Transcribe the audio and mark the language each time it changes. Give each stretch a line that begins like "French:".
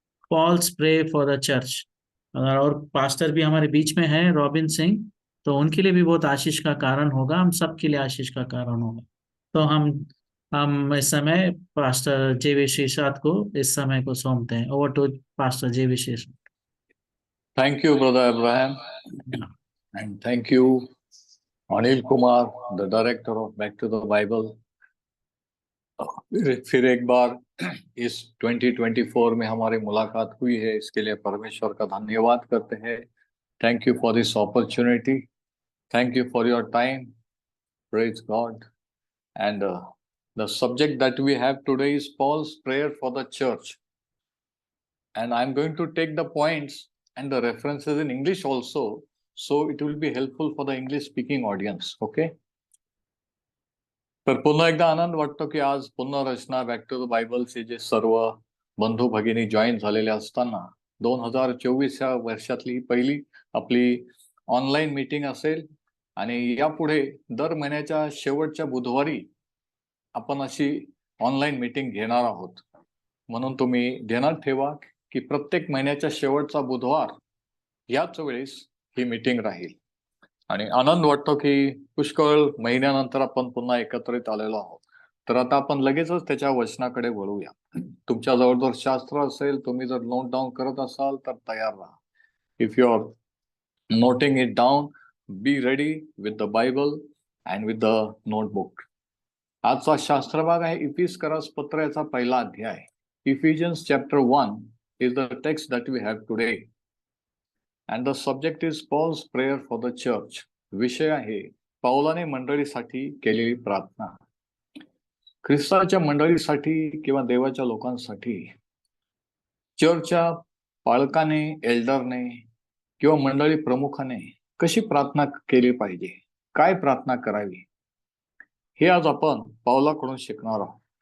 English: Paul's pray for the church.
Hindi: और pastor भी हमारे बीच में है रॉबिन सिंह, तो उनके लिए भी बहुत आशीष का कारण होगा, हम सबके लिए आशीष का कारण होगा। तो हम इस समय पास्टर जे.वी. शेषाद को इस समय को सौंपते हैं।
English: Over to pastor J V. Seshad. Thank you, Brother Abraham. And thank you, Anil Kumar, the director of Back to the Bible.
Hindi: फिर एक बार इस 2024 में हमारी मुलाकात हुई है, इसके लिए परमेश्वर का धन्यवाद करते हैं।
English: Thank you for this opportunity. Thank you for your time. Praise God. And the subject that we have today is Paul's prayer for the church. And I'm going to take the points and the references in English also, so it will be helpful for the English speaking audience. Okay?
Marathi: तर पुन्हा एकदा आनंद वाटतो की आज पुनर्रचना back to the बायबलचे जे सर्व बंधू भगिनी जॉईन झालेले असताना 2024 या वर्षातली पहिली आपली ऑनलाईन मीटिंग असेल, आणि यापुढे दर महिन्याच्या शेवटच्या बुधवारी आपण अशी ऑनलाईन मीटिंग घेणार आहोत। म्हणून तुम्ही ध्यानात ठेवा की प्रत्येक महिन्याच्या शेवटचा बुधवार याच वेळेस ही मीटिंग राहील। आणि आनंद वाटतो की पुष्कळ महिन्यानंतर आपण पुन्हा एकत्रित आलेलो आहोत। तर आता आपण लगेचच त्याच्या वचनाकडे वळूया। तुमच्या जवळ जर शास्त्र असेल, तुम्ही जर नोट डाऊन करत असाल तर तयार राहा।
English: If you are noting it down, be ready with the Bible and with the notebook.
Marathi: आजचा शास्त्र भाग आहे इफिसकरास पत्र याचा पहिला अध्याय।
English: Ephesians chapter 1 is the text that we have today. And the subject is Paul's prayer for the church.
Marathi: विषय आहे पौलाने मंडळीसाठी केलेली प्रार्थना। ख्रिस्ताच्या मंडळीसाठी किंवा देवाच्या लोकांसाठी चर्चच्या पालकाने, एल्डरने किंवा मंडळी प्रमुखाने कशी प्रार्थना केली पाहिजे, काय प्रार्थना करावी, हे आज आपण पौलाकडून शिकणार आहोत।